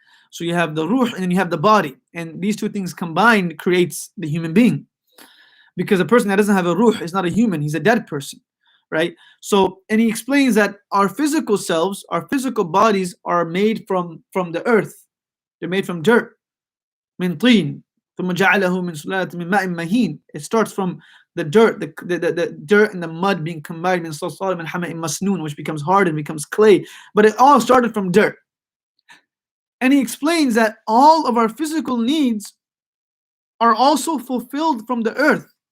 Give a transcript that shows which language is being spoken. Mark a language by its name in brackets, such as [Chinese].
[English] So you have the ruh and then you have the body, and these 2 things combined creates the human being. Because a person that doesn't have a ruh is not a human, he's a dead person, right? So, and he explains that our physical selves, our physical bodies are made from the earth. They're made from dirt. [Arabic] Min teen, ثم جعله من سلالة من ماء مهين. [English] It starts from the dirt, the dirt and the mud being combined in [Arabic] صلصال من حمأ مسنون, [English] which becomes hard and becomes clay. But it all started from dirt. And he explains that all of our physical needs are also fulfilled from the earth.